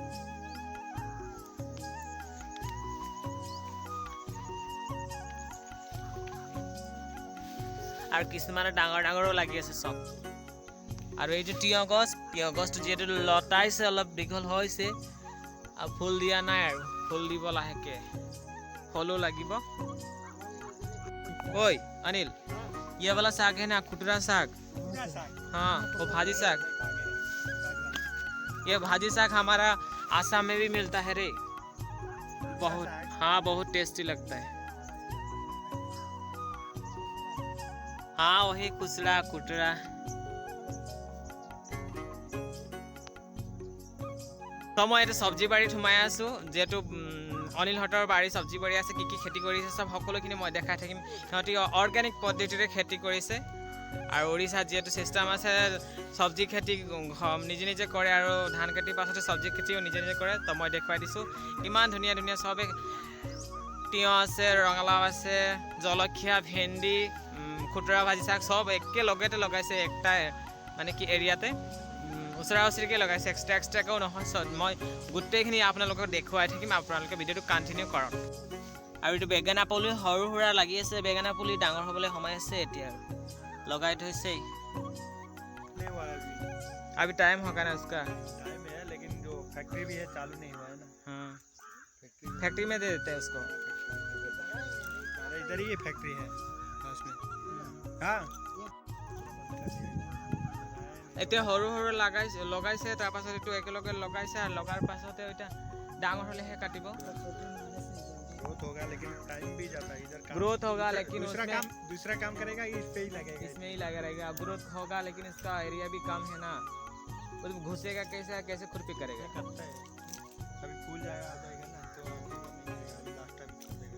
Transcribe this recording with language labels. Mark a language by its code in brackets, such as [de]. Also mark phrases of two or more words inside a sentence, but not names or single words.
[as] আৰু কিছুমানে ডাঙৰ ডাঙৰো লাগি আছে চক। আৰু এইটো তিয়হ গছটো যিহেতু লতাইছে, অলপ দীঘল হৈছে, আৰু ফুল দিয়া নাই, আৰু ফুল দিব লাহেকে, ফলো লাগিব। [hi] ओए अनिल, ये वाला साग है ना, कुटरा साग? हाँ, वो भाजी साग। ये भाजी साग हमारा आसाम में भी मिलता है रे, बहुत, हाँ बहुत टेस्टी लगता है। हाँ वही कुचड़ा कुटरा। तो मैं ये सब्जी बाड़ी [as] सोमाই আছো, যেহেতু অনিল হতৰ বাৰী সবজি বাৰী আছে, কি কি খেতি কৰিছে সব সকলোখিনি মই দেখাই থাকিম। সিহঁতি অৰ্গেনিক পদ্ধতিৰে খেতি কৰিছে, আৰু ওড়িশাত যেহেতু চিষ্টেম আছে সবজি খেতি নিজে নিজে কৰে, আৰু ধান খেতিৰ পাছতে সবজি খেতিও নিজে নিজে কৰে। তো মই দেখুৱাই দিছোঁ ইমান ধুনীয়া ধুনীয়া সবে, তিয়হ আছে, ৰঙালাও আছে, জলকীয়া, ভেন্দি, খুতৰা ভাজি শাক সব একেলগতে লগাইছে, একটা মানে কি এৰিয়াতে ওচৰা ওচৰিকৈ লগাইছে, এক্সট্ৰা এক্সট্ৰাকেও নহয়। মই গোটেইখিনি আপোনালোকক দেখুৱাই থাকিম, আপোনালোকে ভিডিঅ'টো কণ্টিনিউ কৰক। আৰু এইটো বেঙেনা পুলি সৰু সুৰা লাগি আছে, বেঙেনা পুলি ডাঙৰ হ'বলৈ সময় আছে এতিয়া, [hi] लगाई थोड़े अभी टाइम होगा ना उसका? टाइम है लेकिन जो फैक्ट्री भी है चालू नहीं हुआ है ना। हाँ, फैक्ट्री में दे देते हैं उसको। अरे इधर ही ये फैक्ट्री है उसमें। हाँ [as] এতিয়া সৰু সৰু লগাইছে, তাৰ পাছত এইটো একেলগে লগাইছে, আৰু লগাৰ পাছতে এটা ডাঙৰ হ'লেহে কাটিব। [hi] ग्रोथ होगा लेकिन टाइम भी जाता है इधर। ग्रोथ होगा लेकिन दूसरा काम करेगा, इस पे ही लगेगा, इसमें ही लगा रहेगा। ग्रोथ होगा लेकिन इसका एरिया भी कम है ना, वो तो घुसेगा कैसे, कैसे खुरपी करेगा? करता है अभी फूल जाएगा, आ जाएगा ना तो लास्ट टाइम छोड़ेगा।